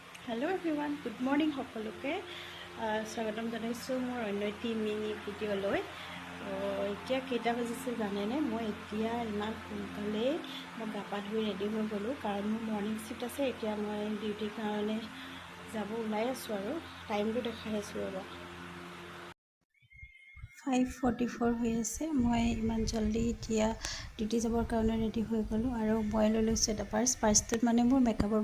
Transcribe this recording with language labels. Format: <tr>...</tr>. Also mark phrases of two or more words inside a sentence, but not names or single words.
<en>hello everyone good morning</en> <as>সকলোকে স্বাগতম জনাইছোঁ মোৰ অন্য এটি মিনি ভিডিঅ'লৈ এতিয়া কেইটা বাজিছে জানেনে মই এতিয়া ইমান সোনকালে মই গা পা ধুই ৰেডি হৈ গ'লোঁ কাৰণ মোৰ</as> <en>morning shift</en> <as>আছে এতিয়া মই ডিউটিৰ কাৰণে যাব ওলাই আছোঁ আৰু টাইমটো দেখাই আছোঁ ৰ'বা 5:44 হৈ আছে মই ইমান জলদি এতিয়া ডিউটি যাবৰ কাৰণে ৰেডি হৈ গ'লোঁ আৰু মই লৈ লৈছোঁ এটা পাৰ্চটোত মানে মোৰ মেকআপৰ</as>